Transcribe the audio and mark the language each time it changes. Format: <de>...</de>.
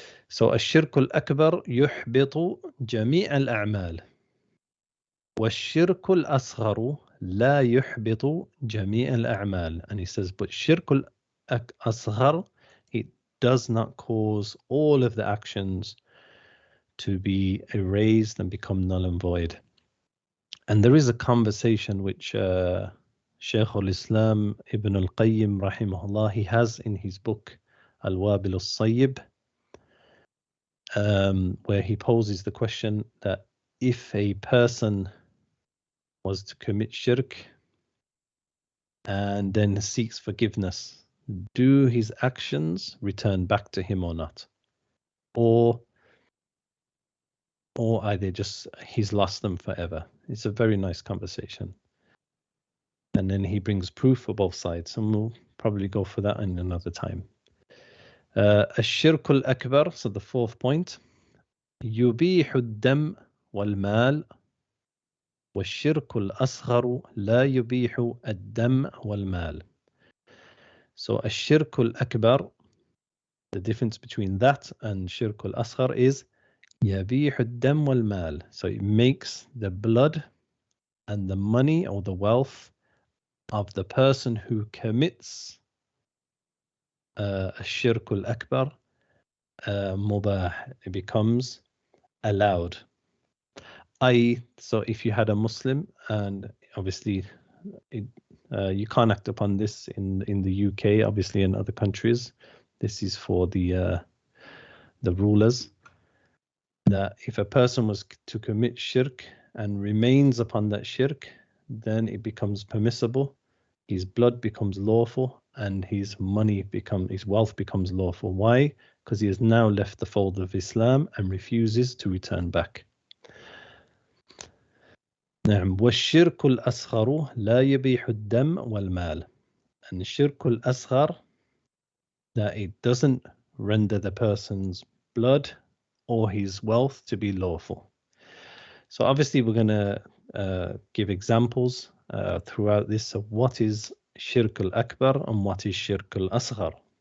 <ar>So الشرك الأكبر يحبط جميع الأعمال والشرك الأصغر لا يحبط جميع الأعمال.</ar> <en>And he says, but shirk al-asghar, it does not cause all of the actions to be erased and become null and void. And there is a conversation which Shaykh al-Islam Ibn al-Qayyim rahimahullah, he has in his book Al-Wabil al-Sayyib, where he poses the question that if a person was to commit shirk and then seeks forgiveness, do his actions return back to him or not? Or are they just, he's lost them forever? It's a very nice conversation. And then he brings proof for both sides, and we'll probably go for that in another time.</en> <ar>الشرك الأكبر,</ar> <en>so the fourth point,</en> <ar>يبيح الدم والمال والشرك الأصغر لا يبيح الدم والمال.</ar> <en>So الشرك الأكبر, the difference between that and شرك الأصغر is</en> <ar>يبيح الدم والمال.</ar> <en>So it makes the blood and the money or the wealth of the person who commits الشرك الأكبر مباح, it becomes allowed. So if you had a Muslim, and obviously you can't act upon this in the UK, obviously in other countries, this is for the rulers, that if a person was to commit shirk and remains upon that shirk, then it becomes permissible, his blood becomes lawful, and his wealth becomes lawful. Why? Because he has now left the fold of Islam and refuses to return back.</en> <ar>نعم. والشرك الأصغر لا يبيح الدم والمال.</ar> <en>And the shirk al-asghar, that it doesn't render the person's blood or his wealth to be lawful. So obviously we're going to give examples throughout this of what is shirk al-akbar and what is shirk al-asghar.</en>